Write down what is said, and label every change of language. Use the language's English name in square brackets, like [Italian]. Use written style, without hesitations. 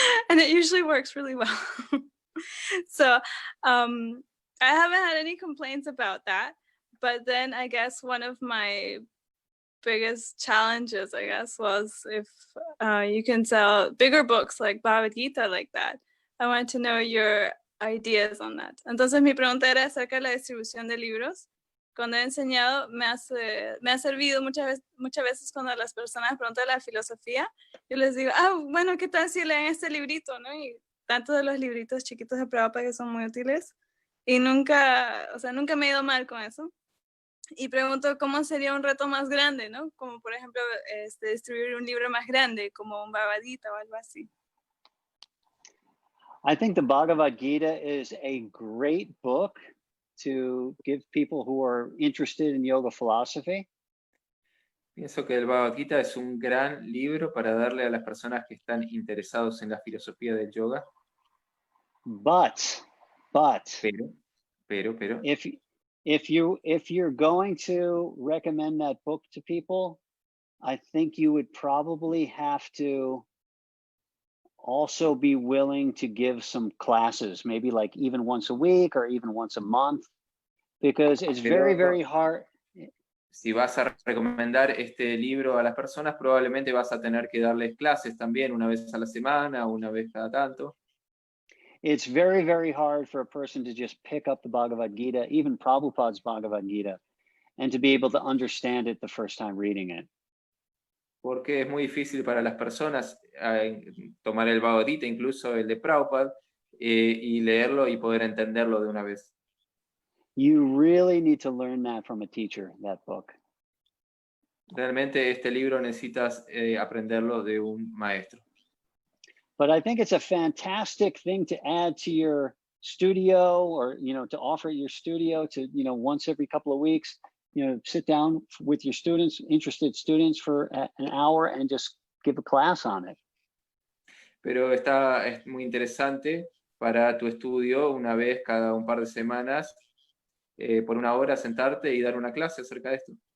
[English] And it usually works really well. So I haven't had any complaints about that, but then I guess one of my biggest challenges, was if you can sell bigger books like Bhagavad Gita like that. I want to know your ideas on that. [Spanish] Entonces mi pregunta era acerca de la distribución de libros. Cuando he enseñado, me ha servido muchas veces cuando las personas preguntan la filosofía, yo les digo, bueno, ¿qué tal si leen este librito, no? Y tanto de los libritos chiquitos de Prabhupada que son muy útiles. Y nunca me he ido mal con eso. Y pregunto cómo sería un reto más grande, ¿no? Como por ejemplo, distribuir un libro más grande, como un Bhagavad Gita o algo así. [English] I think the Bhagavad Gita is a great book to give people who are interested in yoga philosophy. [Spanish] Pienso que el Bhagavad Gita es un gran libro para darle a las personas que están interesados en la filosofía del yoga. Pero. [English] If you're going to recommend that book to people, I think you would probably have to also be willing to give some classes, maybe like even once a week or even once a month, because it's very, very hard. [Spanish] Si vas a recomendar este libro a las personas, probablemente vas a tener que darles clases también una vez a la semana, una vez cada tanto. [English] It's very, very hard for a person to just pick up the Bhagavad Gita, even Prabhupada's Bhagavad Gita, and to be able to understand it the first time reading it. [Spanish] Porque es muy difícil para las personas tomar el Bhagavad Gita, incluso el de Prabhupada, y leerlo y poder entenderlo de una vez. [English] You really need to learn that from a teacher, that book. [Spanish] Realmente este libro necesitas aprenderlo de un maestro. [English] But I think it's a fantastic thing to add to your studio, or to offer your studio to once every couple of weeks, sit down with your students, interested students, for an hour and just give a class on it. [Spanish] pero es muy interesante para tu estudio, una vez cada un par de semanas, por una hora sentarte y dar una clase acerca de esto.